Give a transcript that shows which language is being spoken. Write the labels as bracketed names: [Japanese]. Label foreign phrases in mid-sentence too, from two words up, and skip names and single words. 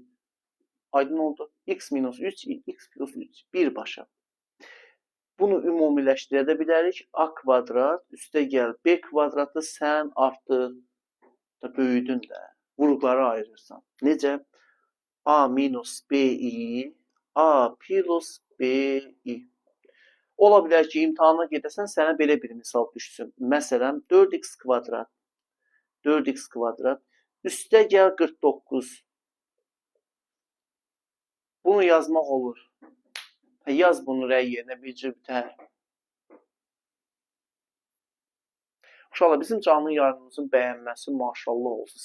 [Azerbaijani] Aydın oldu. X minus 3i, x plus 3. Birbaşa. Bunu ümumiləşdirə də bilərik. A kvadrat üstə gəl. B kvadratı sən artıq da böyüdün də. Vuruqlara ayırırsan. Necə? A minus bi, A plus B-i. Ola bilər ki, imtahana gedəsən, sənə belə bir misal düşsün. Məsələn, 4x kvadrat, 4x kvadrat, üstə gəl 49. Bunu yazmaq olur. Yaz bunu rəy yerinə bir cübtə. Uşaqlar, bizim canlı yayımımızın bəyənməsi maşallah olsun.